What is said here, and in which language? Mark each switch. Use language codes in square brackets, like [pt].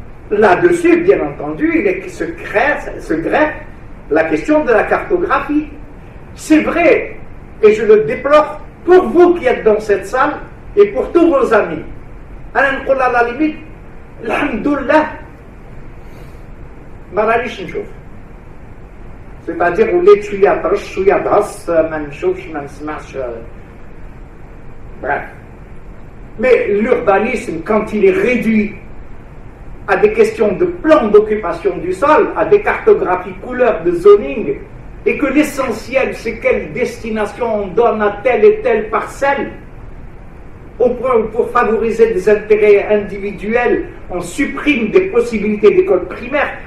[fr] Là-dessus, bien entendu, se greffe la question de la cartographie. C'est vrai, et je le déplore pour vous qui êtes dans cette salle et pour tous vos amis. À la limite, alhamdoulilah, [ar] ما رانيش نشوف. [fr] C'est-à-dire [ar] وليت شويه طرش شويه ضغص ما نشوفش ما نسمعش. [fr] Bref. Mais l'urbanisme, quand il est réduit à des questions de plan d'occupation du sol, à des cartographies couleurs de zoning, et que l'essentiel c'est quelle destination on donne à telle et telle parcelle, au point où pour favoriser des intérêts individuels, on supprime des possibilités d'école primaire.